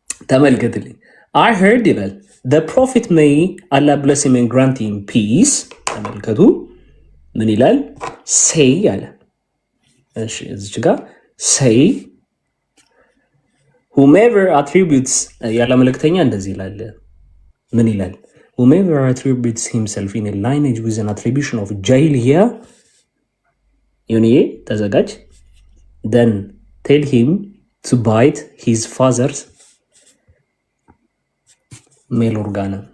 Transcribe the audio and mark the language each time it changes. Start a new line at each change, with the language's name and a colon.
Amharic: ተመልከትልኝ።
English: I heard ይላል the prophet may Allah bless him and grant him peace።
Amharic: ተመልከቱ ምን ይላል? say አለ። እሺ እዚች ጋር
English: say whomever attributes
Amharic: ያለ መልእክተኛ እንደዚህ ይላል። ምን ይላል?
English: whomever attributes himself in a lineage with an attribution of jahiliya
Amharic: ዩኒዬ ተዘጋጅ
English: then tell him to bite his father's male organ።